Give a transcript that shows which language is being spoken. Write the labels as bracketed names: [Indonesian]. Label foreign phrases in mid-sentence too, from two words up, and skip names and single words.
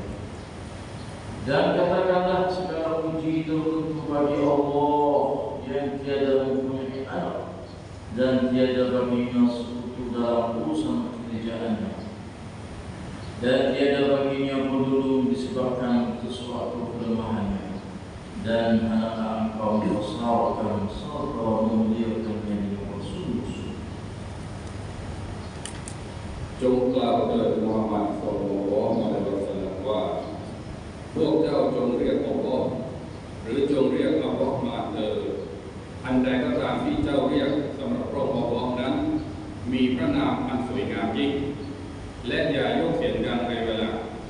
[Malay] Dan katakanlah segala puji tertentu bagi Allah yang tiada mempunyai anak dan tiada baginya sekutu dalam urusan pekerjaannya, dan tiada baginya penduduk disebabkan sesuatu kelemahannya, dan hendaklah engkau membesarkan serta memuliakannya dengan sungguh-sungguh. [Thai] จงกล่าวเถิดมูฮัมหมัด [Arabic] صلى الله عليه وسلم [Thai] ว่าพวกเจ้าจงเรียกอัลเลาะห์หรือจงเรียกอัลเลาะห์มาเถิดอันใดก็ตามที่เจ้าเรียกสำหรับพระองค์อัลเลาะห์นั้นมีพระนามอันสวยงามยิ่งและอย่ายกเสียงดังในเวลา